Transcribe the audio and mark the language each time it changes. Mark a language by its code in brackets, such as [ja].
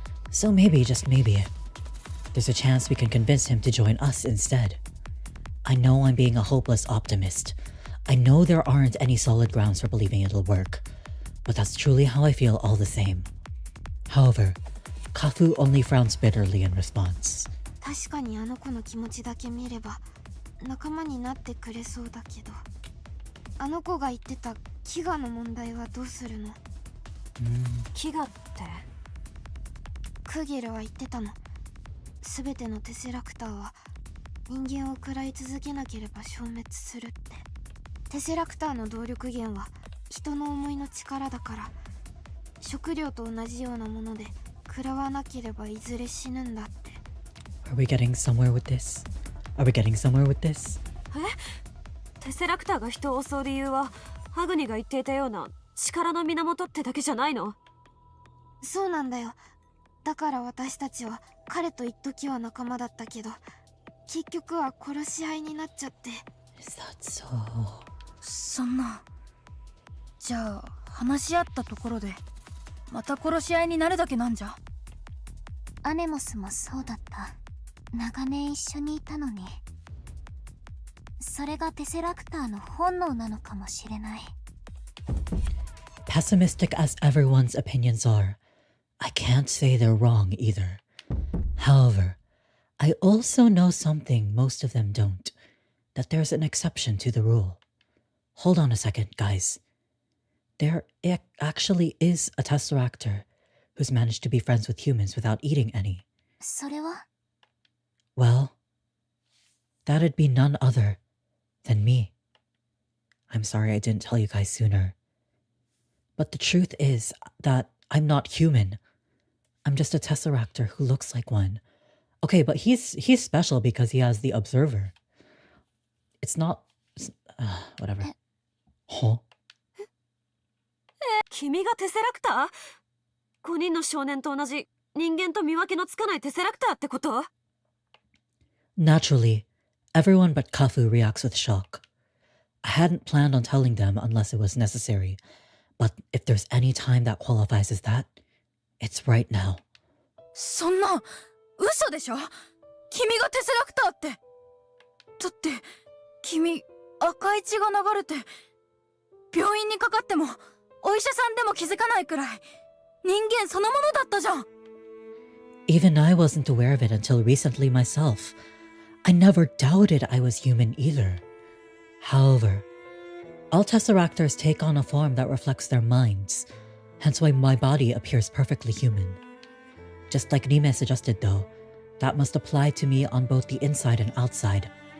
[en] So maybe, just maybe, there's a chance we can convince him to join us instead. I know I'm being a hopeless optimist. I know there aren't any solid grounds for believing it'll work, but that's truly how I feel all the same. However, Kafu only frowns bitterly in response. [ja] 確かにあの子の気持ちだけ見れば仲間になってくれそうだけど、あの子が言ってた飢餓の問題はどうするの？飢餓って？クギルは言ってたの。すべてのテセラクターは人間を食らい続けなければ消滅するって。テセラクターの動力源は人の思いの力だから、食料と同じようなもので食らわなければいずれ死ぬんだって。 [en] Are we getting somewhere with this? Are we getting somewhere with this? [ja] テセラクターが人を襲う理由はハグニが言っていたような力の源ってだけじゃないの？そうなんだよ。だから私たちは彼と一時は仲間だったけど、結局は殺し合いになっちゃって。 [en] Is that so? [ja] そんな。じゃあ話し合ったところでまた殺し合いになるだけなんじゃ。アネモスもそうだった。長年一緒にいたのに。それがテセラクターの本能なのかもしれない。 [en] Pessimistic as everyone's opinions are, I can't say they're wrong either. However, I also know something most of them don't, that there's an exception to the rule. Hold on a second, guys. There actually is a Tesseractor who's managed to be friends with humans without eating any. [ja] それは? [en] Well, that'd be none other than me. I'm sorry I didn't tell you guys sooner. But the truth is that I'm not human. I'm just a Tesseractor who looks like one. Okay, but he's special because he has the Observer. It's not... whatever. Huh? [ja] 君がテセラクター？5人の少年と同じ人間と見分けのつかないテセラクターってこと？ [en] Naturally, everyone but Kafu reacts with shock. I hadn't planned on telling them unless it was necessary, but if there's any time that qualifies as that, it's right now. [ja] そんな嘘でしょ？君がテセラクターって。だって君赤い血が流れて病院にかかってもお医者さんでも気づかないくらい人間そのものだったじゃん。 [en] Even I wasn't aware of it until recently myself. I never doubted I was human either. However, all Tesseractors take on a form that reflects their minds, hence why my body appears perfectly human. Just like Nime suggested though, that must apply to me on both the inside and outside.